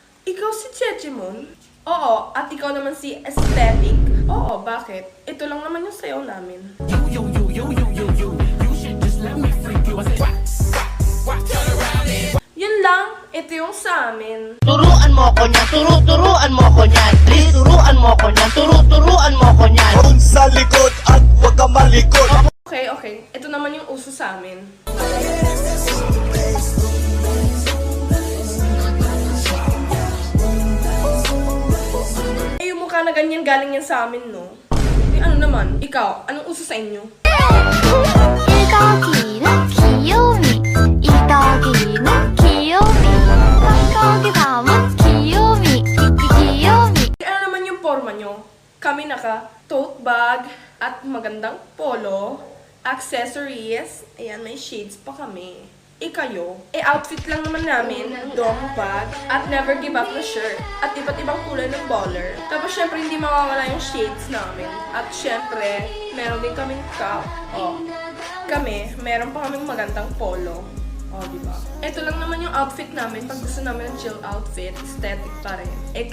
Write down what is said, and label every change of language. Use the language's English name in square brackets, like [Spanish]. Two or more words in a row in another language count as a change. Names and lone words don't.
[Filipino] Ikaw si Chechimon? Oo, at ikaw naman si Aesthetic? Oo, bakit? Ito lang naman yung sayaw namin. [English] You should just let me freak you. I say, turn around and [Filipino] Yun lang, ito yung sa amin. Turuan mo ko niyan, turuan mo ko niyan. Please, turuan mo ko niyan, turuan mo ko niyan. Doon sa likod at huwag ka malikot. Okay. Ito naman yung uso sa amin. Yung mukha na ganyan galing yan sa amin, no? Ano naman? Ikaw, anong uso sa inyo? [Korean] 일각이는 귀요미 이각이는 귀요미 깍깍이 담은 귀요미 귀요미 [Filipino] Ano naman yung forma nyo? Kami naka [English] tote bag [Filipino] at magandang polo, accessories, ayan, may shades pa kami. Kayo, outfit lang naman namin, dong bag, at [English] never give up [Filipino] na shirt, at iba't ibang kulay ng baller. Tapos syempre hindi mawawala yung shades namin. At syempre, meron din kaming cap. Kami, meron pa kaming magandang polo. Diba? Ito lang naman yung outfit namin pag gusto namin ng [English] chill outfit, [Filipino] aesthetic pa rin.